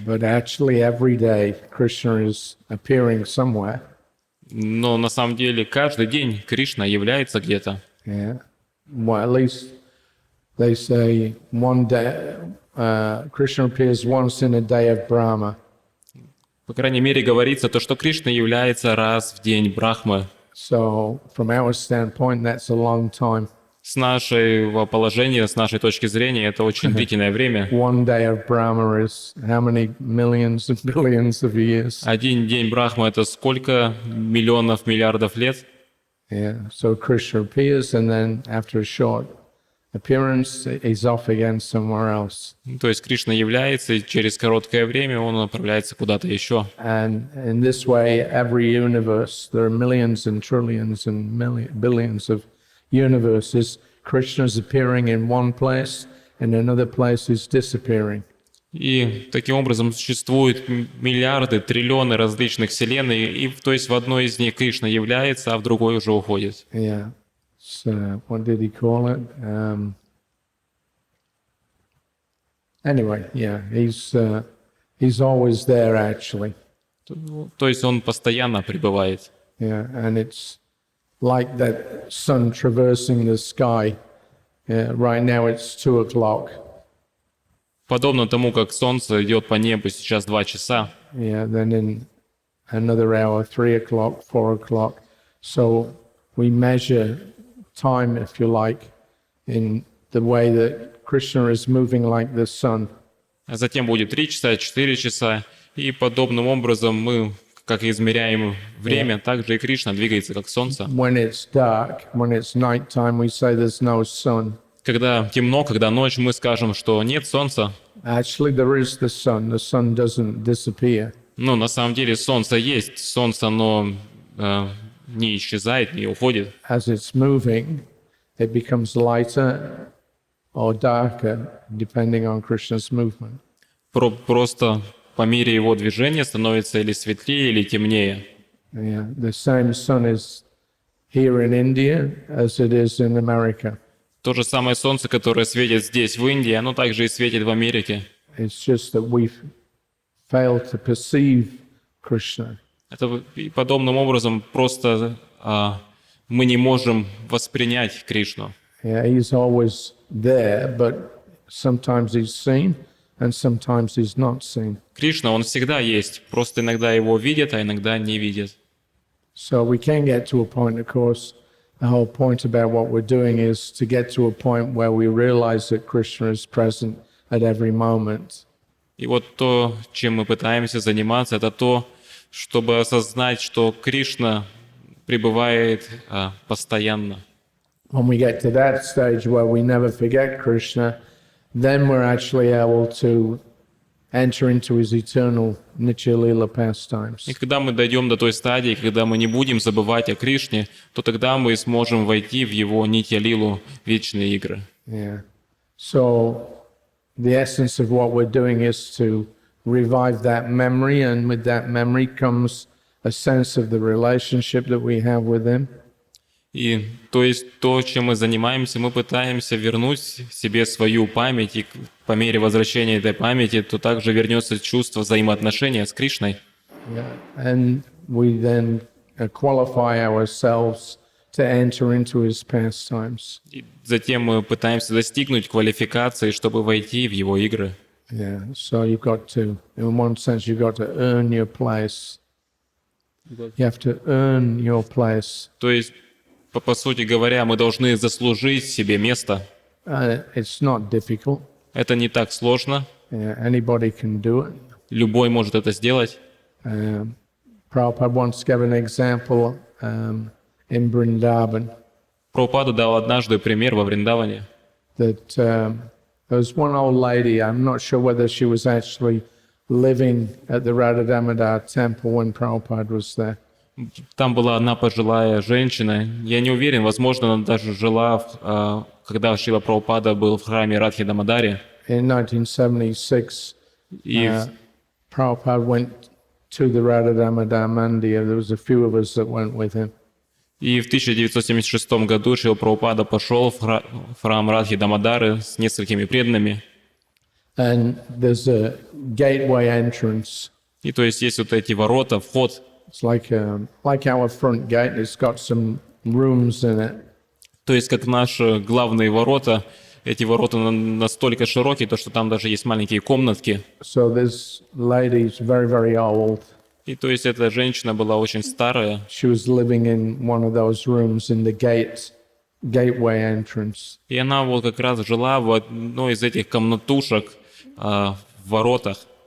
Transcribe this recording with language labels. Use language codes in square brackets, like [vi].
[en] But actually every day Krishna is appearing somewhere. [ru] Но на самом деле каждый день Кришна является где-то. [en] Yeah. Well, at least they say one day, Krishna appears once in a day of Brahma. [ru] По крайней мере, говорится то, что Кришна является раз в день Брахмы. [en] So, from our standpoint, that's a long time. [ru] С нашего положения, с нашей точки зрения, это очень длительное время. [en] One day of Brahma is how many millions and billions of years? [ru] Один день Брахмы — это сколько миллионов, миллиардов лет? [en] Yeah. So Krishna appears, and then after a short appearance, he's off again somewhere else. [ru] То есть Кришна является, и через короткое время он направляется куда-то еще. [en] And in this way, every universe, there are millions and trillions and billions of universes. Krishna is appearing in one place, and another place is disappearing. [ru] И таким образом существуют миллиарды, триллионы различных вселенной, и то есть в одной из них Кришна является, а в другой уже уходит. [en] Yeah. So, what did he call it? Anyway, yeah, he's always there actually. [ru] То есть он постоянно пребывает. [en] Yeah, and it's like that sun traversing the sky. Yeah, right now it's 2 o'clock. [ru] Подобно тому, как солнце идет по небу, сейчас 2 часа. [en] Yeah, then in another hour, 3 o'clock, 4 o'clock. So we measure time, if you like, in the way that Krishna is moving like the sun. [ru] А затем будет 3 часа, 4 часа. И подобным образом мы, как измеряем время, так же и Кришна двигается, как солнце. [en] When it's dark, when it's nighttime, we say there's no sun. [ru] Когда темно, когда ночь, мы скажем, что нет солнца. [en] Actually, there is the sun. The sun doesn't disappear. [ru] Ну, на самом деле солнце есть. Солнце, оно не исчезает, не уходит. [en] As it's moving, it becomes lighter or darker, depending on Krishna's movement. [ru] Просто по мере его движения становится или светлее, или темнее. [en] Yeah, the same sun is here in India as it is in America. [ru] То же самое солнце, которое светит здесь, в Индии, оно также и светит в Америке. [en] It's just that we fail to perceive Krishna. [ru] Это и подобным образом просто мы не можем воспринять Кришну. [en] Yeah, he's always there, but sometimes he's seen and sometimes he's not seen. [ru] Кришна, он всегда есть, просто иногда его видят, а иногда не видят. [en] So we can get to a point, of course. The whole point about what we're doing is to get to a point where we realize that Krishna is present at every moment. [ru] И вот то, чем мы пытаемся заниматься, это то, чтобы осознать, что Кришна пребывает постоянно. [en] When we get to that stage where we never forget Krishna, then we're actually able to enter into his eternal Nitya Lila pastimes. [ru] И когда мы дойдем до той стадии, когда мы не будем забывать о Кришне, то тогда мы сможем войти в его Нитья-лилу, вечные игры. [en] Yeah. So the essence of what we're doing is to revive that memory, and with that memory comes a sense of the relationship that we have with him. [ru] И то есть то, чем мы занимаемся, мы пытаемся вернуть себе свою память, и по мере возвращения этой памяти, то также вернется чувство взаимоотношения с Кришной. [en] Yeah. And we then qualify ourselves to enter into his pastimes. [ru] И затем мы пытаемся достигнуть квалификации, чтобы войти в его игры. [en] Yeah. So you've got to, in one sense, you've got to earn your place. You have to earn your place. [ru] То есть, по сути говоря, мы должны заслужить себе место. [en] It's not difficult. [ru] Это не так сложно. [en] Yeah, anybody can do it. [ru] Любой может это сделать. [en] Prabhupada once gave an example in Vrindavan [ru] Прабхупада дал однажды пример во Вриндаване. [en] that there was one old lady, I'm not sure whether she was actually living at the Radha Damodar temple when Prabhupada was there. [ru] Там была одна пожилая женщина. Я не уверен, возможно, она даже жила, когда Шрила Прабхупада был в храме Радхи Дамодари. [en] In 1976, [ru] И [en] Prabhupada went to the Radha Damodar Mandir. There was a few of us that went with him. [ru] И в 1976 году Шрила Прабхупада пошел в храм Радхи Дамодары с несколькими преданными. [en] And there's a gateway entrance. [ru] И то есть есть вот эти ворота, вход. [en] It's like our front gate. It's got some rooms in it. [ru] То есть как наши главные ворота. Эти ворота настолько широкие, то что там даже есть маленькие комнатки. [en] So this lady's very, very old. [ru] И то есть эта женщина была очень старая. [en] She was living in one of those rooms in the gateway entrance. [ru] И она вот как раз жила в одной из этих комнатушек в воротах.